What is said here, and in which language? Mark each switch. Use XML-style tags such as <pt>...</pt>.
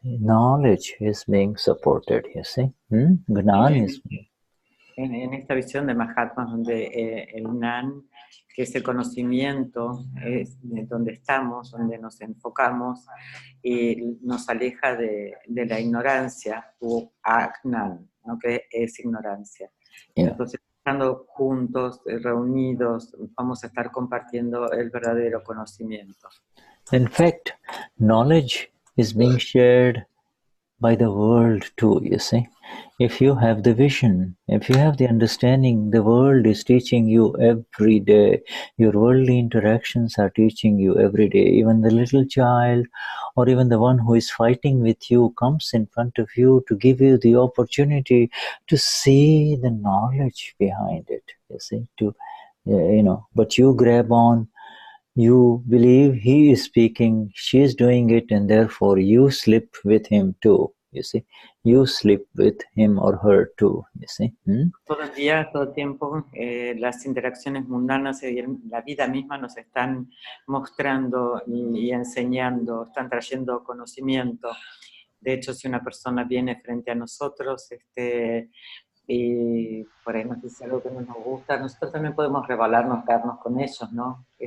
<en>Knowledge is being supported, you see. Gnan is...</en> <es>En esta visión de Mahatma, donde el Gnan, que es el conocimiento, es donde estamos, donde nos enfocamos y nos aleja de la ignorancia, o Agnan, ¿no? Que es ignorancia.</es> <en>Yeah.</en> <es>Entonces, estando juntos, reunidos, vamos a estar compartiendo el verdadero conocimiento.</es> <en>In fact, knowledge is being shared by the world too, you see. If you have the vision, if you have the understanding, the world is teaching you every day. Your worldly interactions are teaching you every day. Even the little child or even the one who is fighting with you comes in front of you to give you the opportunity to see the knowledge behind it, you see. But you grab on, you believe he is speaking, she is doing it, and therefore you slip with him too, you see. You slip with him or her too, you see.</en> <es>Todo el día, todo el tiempo, las interacciones mundanas y la vida misma nos están mostrando y enseñando, están trayendo conocimiento. De hecho, si una persona viene frente a nosotros y por ahí nos dice algo que no nos gusta, nosotros también podemos revelarnos, quedarnos con ellos, ¿no?</es>